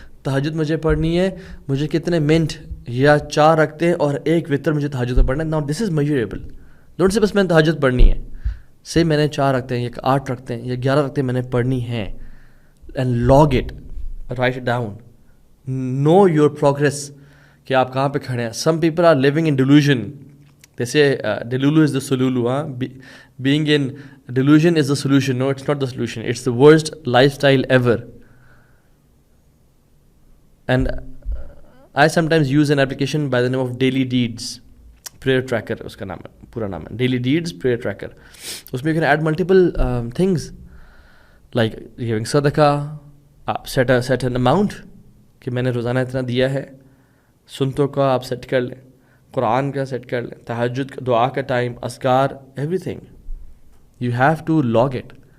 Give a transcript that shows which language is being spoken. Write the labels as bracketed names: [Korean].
[Urdu] تہجد مجھے پڑھنی ہے، مجھے کتنے منٹ یا 4 رکھتے ہیں اور 1 وتر مجھے تہجد میں پڑھنا ہے. [English] Now this is measurable. Don't say [Urdu] بس میں نے تہجد پڑھنی ہے، سے میں نے 4 رکھتے ہیں یا 8 رکھتے ہیں یا 11 رکھتے ہیں میں نے پڑھنی ہیں. [English] and log it, write it down, know your progress [Urdu] کہ آپ کہاں پہ کھڑے ہیں. [English] Some people are living in delusion, جیسے delulu is the solulu. Being in delusion is the solution. No it's not the solution, it's the worst lifestyle ever. And I sometimes use an application by the name of daily deeds prayer tracker, [Urdu] اس کا نام ہے، پورا نام ہے [English] Daily deeds prayer tracker. [Urdu] اس میں [English] you can add multiple things like giving sadaqah, [Urdu] آپ set an amount کہ میں نے روزانہ اتنا دیا ہے، سنتوں کا آپ سیٹ کر لیں، قرآن کا سیٹ کر لیں، تہجد کا، دعا کا ٹائم، اذکار، [English] Everything you have to log it.